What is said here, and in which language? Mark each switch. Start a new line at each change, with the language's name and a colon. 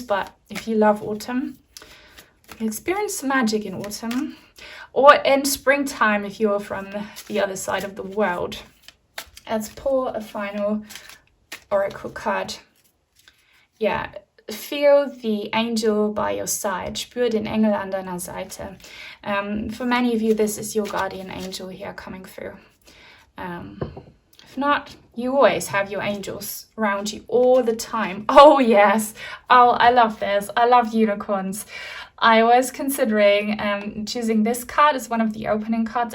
English: But if you love autumn, experience some magic in autumn. Or in springtime if you're from the other side of the world. Let's pull a final oracle card. Yeah, feel the angel by your side.
German: Spür den Engel an deiner Seite.
English: For many of you, this is your guardian angel here coming through. If not, you always have your angels around you all the time. Oh yes. Oh, I love this. I love unicorns. I was considering choosing this card as one of the opening cards.